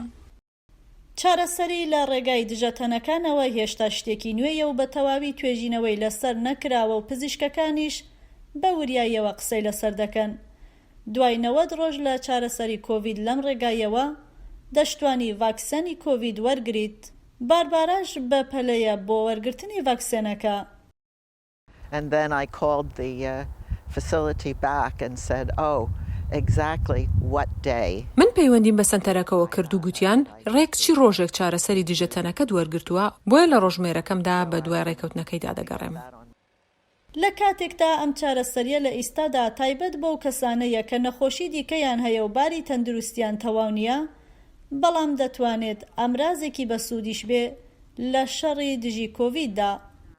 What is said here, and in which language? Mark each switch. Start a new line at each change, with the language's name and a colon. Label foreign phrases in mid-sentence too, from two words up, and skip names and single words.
Central Kurdish: چارەسەری لە ڕێگای دژە تەنەکانەوە هێشتا شتێکی نوێیە و بە تەواوی توێژینەوەی لەسەر نەکراوە و پزیشکەکانیش بە وریایەوە قسەی لەسەر دەکەن. دوای 90 ڕۆژ لە چارەسەری کۆڤید لەم ڕێگایەوە دەشتوانی ڤاکسێنی کۆڤید وەرگریت. بارباراش بە پەلەیە بۆ وەرگرتنی ڤاکسێنەکە.
English: And then I called the facility back and said, oh, exactly what day.
Central Kurdish: من پەیوەندیم بە سەنتەرەکەوە کرد و گوتیان ڕێک چی ڕۆژێک چارەسەری دژە تەنەکەت وەرگرتووە بۆیە لە ڕۆژمێرەکەمدا بە دوای ڕێکەوتنەکەیدا دەگەڕێم. لە کاتێکدا ئەم چارەسەریە لە ئیستادا تایبەت بەو کەسانەیە کە نەخۆشی دیکەیان هەیە و باری تەندروستیان تەواو نییە بەڵام دەتوانێت ئەمرازێکی بەسوودیش بێ لە شەڕی دژی کۆڤیددا.